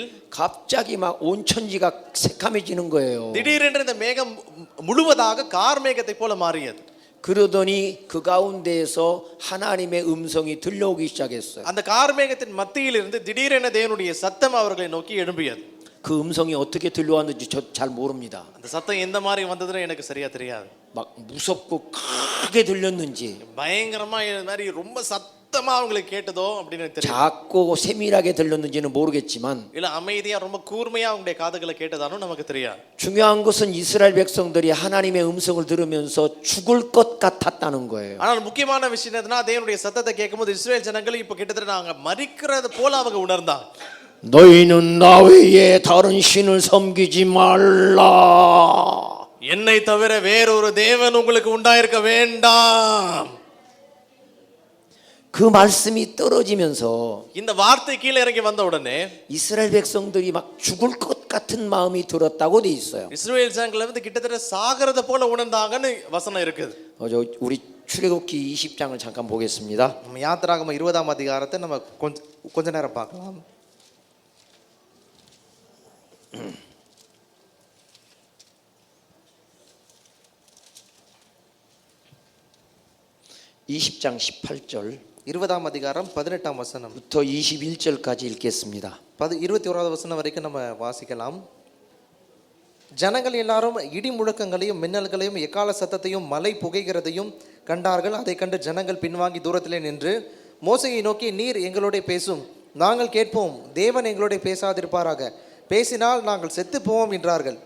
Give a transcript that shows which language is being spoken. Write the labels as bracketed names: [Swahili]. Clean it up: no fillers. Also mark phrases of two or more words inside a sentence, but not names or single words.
[Korean] 갑자기 막 온 천지가 새카매지는 거예요. [Tamil] திடீரென்று இந்த மேகம் முழுவதாக கார் மேகத்தை போல மாறியது. [Korean] 그러더니 그 가운데에서 하나님의 음성이 들려오기 시작했어요. [Tamil] அந்த கார்மேகத்தின் மத்தியில் இருந்து திடீரென தேவனுடைய சத்தம் அவர்களை நோக்கி எழும்பியது. [Korean] 그 음성이 어떻게 들려왔는지 저 잘 모릅니다. [Tamil] அந்த சத்தம் எந்த மாதிரி வந்ததுன்னு எனக்கு சரியா தெரியாது. [Korean] 막 무섭고 크게 들렸는지 [Tamil] பயங்கரமா இது மாதிரி ரொம்ப சத்தமா அவங்களுக்கு கேட்டதோ அப்படின்னு எனக்கு தெரியும். [Korean] 작고 세밀하게 들렸는지는 모르겠지만 [Tamil] இல்ல அமைதியா ரொம்ப கூர்மையா அவங்களுடைய காதுகளை கேட்டதானோ நமக்கு தெரியாது. [Korean] 중요한 것은 이스라엘 백성들이 하나님의 음성을 들으면서 죽을 것 같았다는 거예요. [Tamil] ஆனால் முக்கியமான விஷயம் என்னன்னா தேவனுடைய சத்தத்தை கேட்கும்போது இஸ்ரவேல் ஜனங்கள் இப்ப கிட்டத்தட்ட நாங்க மரிக்கிறது போல அவங்க உணர்ந்தாங்க. [Korean] 너희는 나 외에 다른 신을 섬기지 말라. [Tamil] என்னை தவிர வேறொரு தேவன் உங்களுக்கு உண்டாயிருக்க வேண்டாம். [Korean] 그 말씀이 떨어지면서 [Tamil] இந்த வார்த்தை கீழே இறங்கி வந்த உடனே [Korean] 이스라엘 백성들이 막 죽을 것 같은 마음이 들었다고 돼 있어요. [Tamil] இஸ்ரவேல் ஜனங்கள் வந்து கிட்டத்தட்ட சாகறத போல உணர்ந்தாங்கன்னு வசனம் இருக்குது. [Korean] 우리 출애굽기 20장을 잠깐 보겠습니다. [Tamil] நம்ம யாத்திராகம 20ஆம் அதிகாரத்தை நம்ம கொஞ்ச நேரம் பார்க்கலாம். [Korean] 20장 18절부터 [Tamil] 20ஆம் அதிகாரம் 18ஆம் வசனம் [Korean] 21절까지 읽겠습니다. [Tamil] 21வது வசனம் வரைக்கும் நம்ம வாசிக்கலாம். ஜனங்கள் எல்லாரும் இடி முழக்கங்களையும் மின்னல்களையும் எக்கால சத்தத்தையும் மலை புகைகிறதையும் கண்டார்கள். அதை கண்டு ஜனங்கள் பின்வாங்கி தூரத்திலே நின்று மோசேயை நோக்கி, நீர் எங்களோட பேசும், நாங்கள் கேட்போம், தேவன் எங்களோட பேசாதிருப்பாராக, பேசினால் நாங்கள் செத்து போவோம் என்றார்கள்.